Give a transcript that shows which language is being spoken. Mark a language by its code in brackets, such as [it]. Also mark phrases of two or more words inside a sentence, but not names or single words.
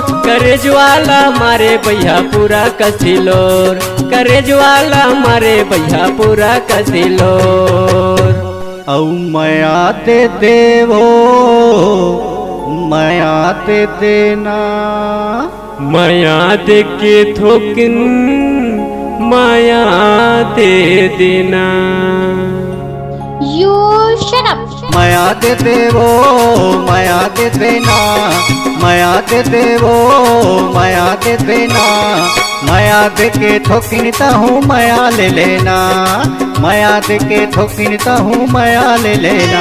[hne] करे ज्वाला मारे भैया पूरा कसिलोर करे ज्वाला मारे भैया पूरा कसिलोर। औ माया ते देवो माया ते देना माया दे के थोकिन माया दे देना। [en] You shut up! [hne] माया दे देवो माया दे देना माया दे देवो माया दे देना माया दे के ठोकिनता हूँ माया ले लेना माया दे के ठोकिनता हूँ माया ले लेना।